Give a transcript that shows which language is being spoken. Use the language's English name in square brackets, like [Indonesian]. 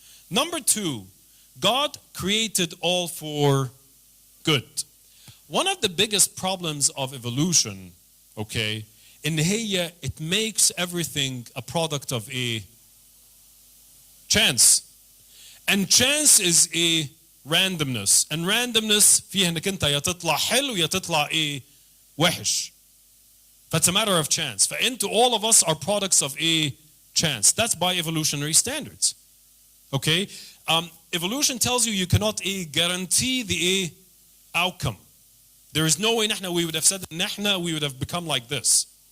[English] Number two, God created all for good. One of the biggest problems of evolution, okay, in here it makes everything a product of a chance. And chance is a randomness. And randomness [Arabic] فيها انك انت يا تطلع حلو يا تطلع وحش. [English] That's a matter of chance. [Arabic] فانتو [English] all of us are products of a chance. That's by evolutionary standards. Okay? Evolution tells you cannot guarantee the outcome. There is no way we would have said we would have become like this.